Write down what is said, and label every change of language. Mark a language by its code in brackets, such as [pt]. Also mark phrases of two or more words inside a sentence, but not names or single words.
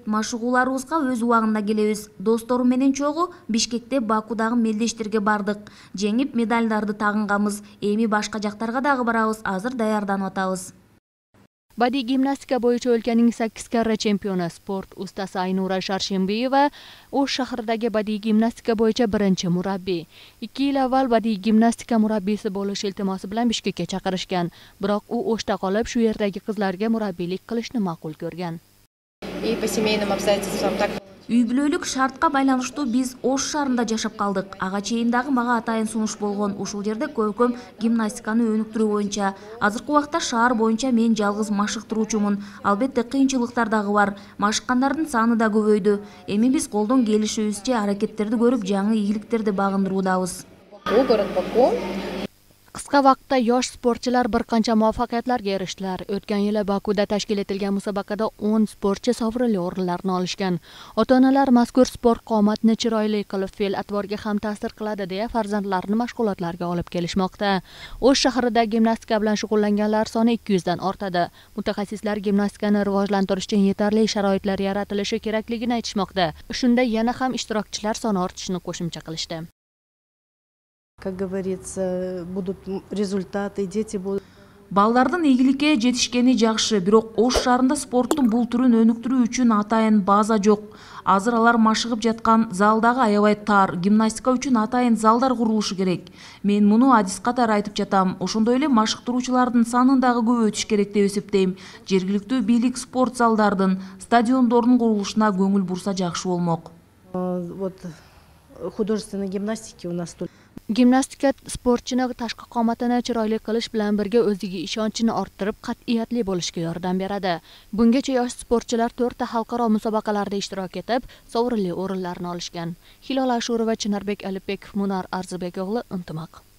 [ky] Машыгууларыбызга өз убагында келебиз. Досторум менен чогуу Бишкекте, Бакудагы мелдештерге бардык. Жеңип медалдарды тагынганбыз. Эми башка жактарга дагы барабыз. Азыр даярданып атабыз. [uz] Badiiy gimnastika bo'yicha o'lkaning 8 karra chempioni sport ustasi Aynura Sharshembiyeva O'sh shahridagi badiiy gimnastika bo'yicha birinchi murabbiy. 2 yil avval badiiy gimnastika murabbiysi bo'lish iltimosi bilan Bishkekka chaqirishgan. Biroq u O'shda qolib, shu yerdagi qizlarga murabbiylik qilishni ma'qul ko'rgan. [ky] Үй бүлөлүк шартка байланыштуу биз Ош шаарында жашап калдык. Ага чейин дагы мага атайын сунуш болгон. Ушул жерде көркөм гимнастиканы өнүктүрүү боюнча. Азыркы убакта шаар боюнча мен жалгыз машыктыруучумун. Албетте кыйынчылыктар дагы бар. Машыккандардын саны да көбөйдү. Эми биз колдон келишибизче аракеттерди көрүп, жаңы ийгиликтерди багындыруудабыз. [uz] Qisqa vaqtda yosh sportchilar bir qancha muvaffaqiyatlarga erishdilar. O'tgan yili Bakuda tashkil etilgan musobaqada 10 sportchi sovrinli o'rinlarni olishgan. Ota-onalar mazkur sport qomatni chiroyli qilib fe'l-atvorga ham ta'sir qiladi deya farzandlarini mashg'ulotlarga olib kelishmoqda. O'sh shahrida gimnastika bilan shug'ullanganlar soni 200 dan ortadi. Mutaxassislar gimnastikani rivojlantirish uchun yetarli sharoitlar yaratilishi kerakligini aytishmoqda. Shunda yana ham ishtirokchilar soni ortishini qo'shimcha qilishdi. [ru] Как говорится, будут результаты, дети будут. [ky] Балдардын ийгиликке жетишкени жакшы, бирок Ош шаарында спорттун бул түрүн өнүктүрүү үчүн атайын база жок. Азыр алар машыгып жаткан залдагы аябай тар, гимнастика үчүн атайын залдар курулушу керек. Мен муну адис катары айтып жатам. Ошондой эле машыктыруучулардын санын дагы көбөйтүш керек деп эсептейм. Жергиликтүү бийлик спорт залдардын, стадиондордун курулушуна көңүл бурса жакшы болмок. [ru] Вот художественной гимнастики у нас тут. [uz] Gimnastika sportchini tashqi qomatini chiroyli qilish bilan birga o'ziga ishonchini orttirib, qat'iyatli bo'lishga yordam beradi. Bungacha yosh sportchilar 4 ta xalqaro musobaqalarda ishtirok etib, sovrinli o'rinlarni olishgan. Hilol Ashurova, Chinarbek Alibekov, Munar Arzibek o'g'li, Intimaq.